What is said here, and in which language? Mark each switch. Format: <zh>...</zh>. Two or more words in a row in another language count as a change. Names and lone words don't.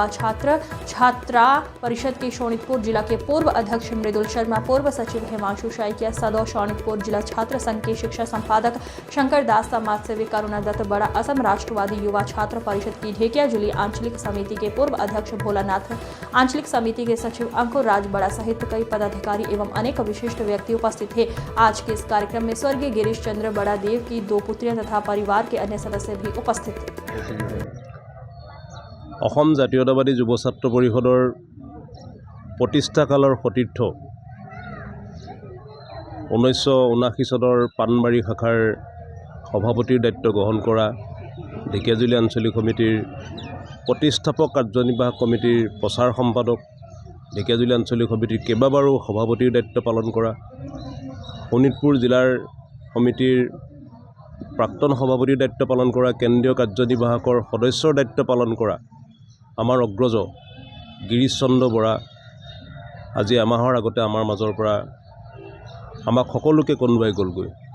<hi>छात्रा परिषद के शोणितपुर जिला के पूर्व अध्यक्ष मृदुल शर्मा, पूर्व सचिव हिमांशु शाइकिया, सदौ शोणितपुर जिला छात्र संघ के शिक्षा संपादक शंकर दास, समाजसेवी करुणा दत्त बड़ा, असम राष्ट्रवादी युवा छात्र परिषद की ढेकियाजुली आंचलिक समिति के पूर्व अध्यक्ष भोलानाथ, आंचलिक समिति के सचिव अंकुर राज बड़ा सहित कई पदाधिकारी एवं अनेक विशिष्ट व्यक्ति उपस्थित थे। आज के इस कार्यक्रम में स्वर्गीय गिरीश चंद्र बड़ादेव की 2 पुत्रियां तथा परिवार के अन्य सदस्य भी उपस्थित थे।</hi> <as>অসম জাতীয়তাবাদী যুৱ ছাত্ৰ পৰিষদৰ প্ৰতিষ্ঠাকালৰ সতীৰ্থ 1979 চনৰ পাণবাৰী শাখাৰ সভাপতিৰ দায়িত্ব গ্ৰহণ কৰা ঢেকিয়াজুলি আঞ্চলিক সমিতিৰ প্ৰতিষ্ঠাপক কাৰ্যনিৰ্বাহক কমিটিৰ প্ৰচাৰ সম্পাদক, ঢেকিয়াজুলি আঞ্চলিক সমিতিৰ কেইবাবাৰো সভাপতিৰ দায়িত্ব পালন কৰা, শোণিতপুৰ জিলাৰ সমিতিৰ প্ৰাক্তন সভাপতিৰ দায়িত্ব পালন কৰা, কেন্দ্ৰীয় কাৰ্যনিৰ্বাহকৰ সদস্যৰ দায়িত্ব পালন কৰা আমাৰ অগ্ৰজ গিৰীশ চন্দ্ৰ বৰা আজি এমাহৰ আগতে আমাৰ মাজৰ পৰা আমাক সকলোকে কন্দুৱাই গ'লগৈ।</as>